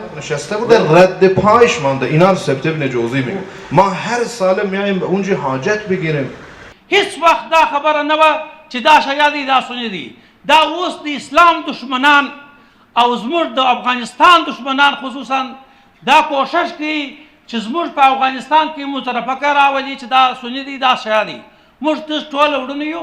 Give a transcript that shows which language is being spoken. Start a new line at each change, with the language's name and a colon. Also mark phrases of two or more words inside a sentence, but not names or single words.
Persian: نشسته بودن رد پایش مانده. اینا رو سبت ابن جوزی میگه ما هر سال میایم به اونجا حاجت بگیریم.
Pashto: هیچ وقت دا خبره نه وه چې دا شیعه دي دا سني دي. دا اوس د اسلام دشمنان او زموږ د افغانستان دشمنان خصوصا دا کوشش کوي چې زموږ په افغانستان کې مترفقه راولي چې دا سني دي دا شیعه دي. موږ ټول وروڼه یو.